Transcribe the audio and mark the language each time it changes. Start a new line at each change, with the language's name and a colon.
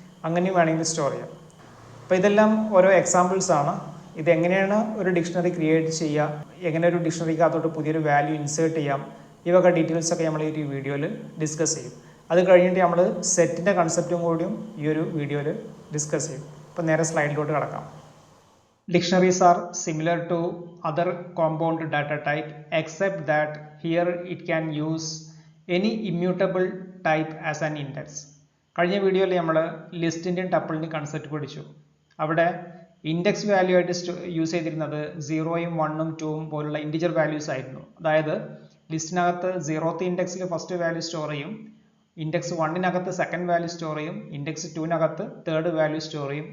Malayalam: അങ്ങനെയും വേണമെങ്കിൽ സ്റ്റോർ ചെയ്യാം. അപ്പോൾ ഇതെല്ലാം ഓരോ എക്സാമ്പിൾസ് ആണ്. ഇതെങ്ങനെയാണ് ഒരു ഡിക്ഷണറി ക്രിയേറ്റ് ചെയ്യുക, എങ്ങനെ ഒരു ഡിക്ഷണറിക്കകത്തോട്ട് പുതിയൊരു വാല്യൂ ഇൻസേർട്ട് ചെയ്യാം, ഈ വക ഡീറ്റെയിൽസൊക്കെ നമ്മൾ ഈ ഒരു വീഡിയോയിൽ ഡിസ്കസ് ചെയ്യും. അത് കഴിഞ്ഞിട്ട് നമ്മൾ സെറ്റിൻ്റെ കൺസെപ്റ്റും കൂടിയും ഈ ഒരു വീഡിയോയിൽ ഡിസ്കസ് ചെയ്യും. അപ്പോൾ നേരെ സ്ലൈഡിലോട്ട് കിടക്കാം.
English: Dictionaries are similar to other compound data type except that here it can use any immutable type as an index.
Malayalam: കഴിഞ്ഞ വീഡിയോയിൽ നമ്മൾ ലിസ്റ്റിൻ്റെയും ടപ്പിളിൻ്റെയും കൺസെപ്റ്റ് പഠിച്ചു. അവിടെ ഇൻഡെക്സ് വാല്യൂ ആയിട്ട് യൂസ് ചെയ്തിരുന്നത് 0ഉം 1ഉം 2ഉം പോലുള്ള ഇൻറ്റിജർ വാല്യൂസ് ആയിരുന്നു. അതായത് ലിസ്റ്റിനകത്ത് 0th ഇൻഡെക്സിൽ ഫസ്റ്റ് വാല്യൂ സ്റ്റോർ ചെയ്യും, ഇൻഡെക്സ് 1നകത്ത് സെക്കൻഡ് വാല്യൂ സ്റ്റോർ ചെയ്യും, ഇൻഡെക്സ് 2നകത്ത് തേർഡ് വാല്യൂ സ്റ്റോർ ചെയ്യും.